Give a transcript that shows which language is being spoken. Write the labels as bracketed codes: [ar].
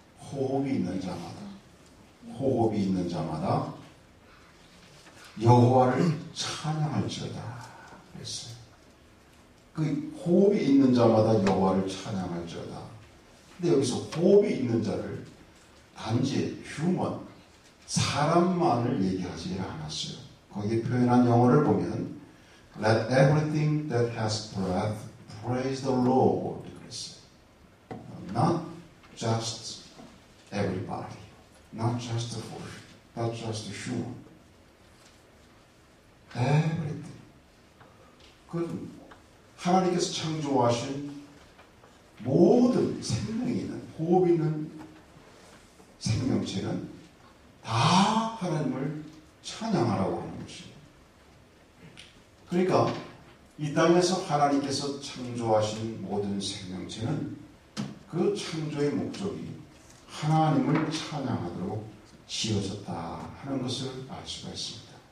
[ko] 호흡이 있는 자마다 여호와를 찬양할지어다 그랬어요. 그 호흡이 있는 자마다 여호와를 찬양할지어다. 근데 여기서 호흡이 있는 자를 단지 휴먼, 사람만을 얘기하지 않았어요. 거기에 표현한 영어를 보면 [en] Let everything that has breath praise the Lord [ko] 그랬어요. [en] Not just everybody, not just the food, not just the human, everything. [ko] 그 하나님께서 창조하신 모든 생명이 있는, 호흡 있는 생명체는 다 하나님을 찬양하라고 하는 것이에요. 그러니까 이 땅에서 하나님께서 창조하신 모든 생명체는 그 창조의 목적이 하나님을 찬양하도록 지어졌다 하는 것을 알 수가 있습니다.